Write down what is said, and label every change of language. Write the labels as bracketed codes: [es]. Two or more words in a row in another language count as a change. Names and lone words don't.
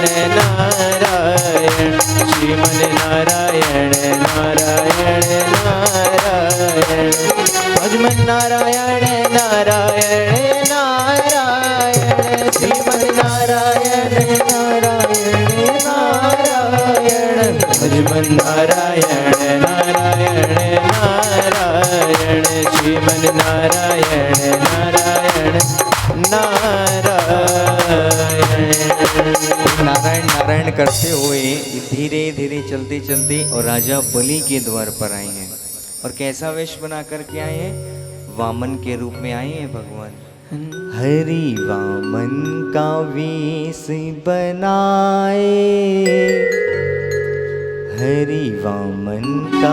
[hi] नारायण, श्रीमन नारायण नारायण नारायण, हरिमन नारायण नारायण नारायण, श्रीमन नारायण नारायण नारायण, हरिमन नारायण नारायण नारायण, श्रीमन नारायण नारायण नारायण। नारायण नारायण करते हुए धीरे धीरे चलते चलते और राजा बलि के द्वार पर आए हैं। और कैसा वेश बना करके आए हैं? वामन के रूप में आए हैं भगवान। हरि वामन का वेश बनाए, हरि वामन का